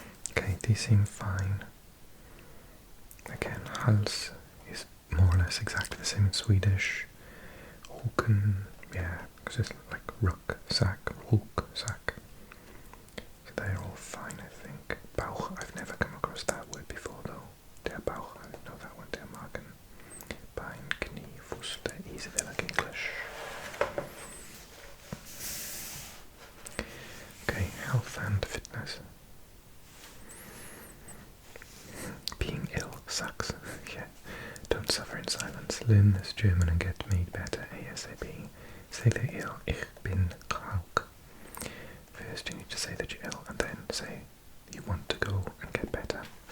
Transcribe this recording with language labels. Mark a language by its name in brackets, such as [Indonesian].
[English] Okay, these seem fine. Again, Hals is more or less exactly the same in Swedish. Rücken, yeah, because it's like rucksack, rucksack. So they're all fine, I think. Bauch, I've never come across that word before though. Der Bauch, I know that one, der Magen. Bein, Knie, Fuß, der easy like English. Okay, health and fitness. Being ill sucks. Yeah. Don't suffer in silence. Learn this German and get made better ASAP. Say that you're ill. [German] Ich bin krank. [English] First you need to say that you're ill and then say you want to go and get better.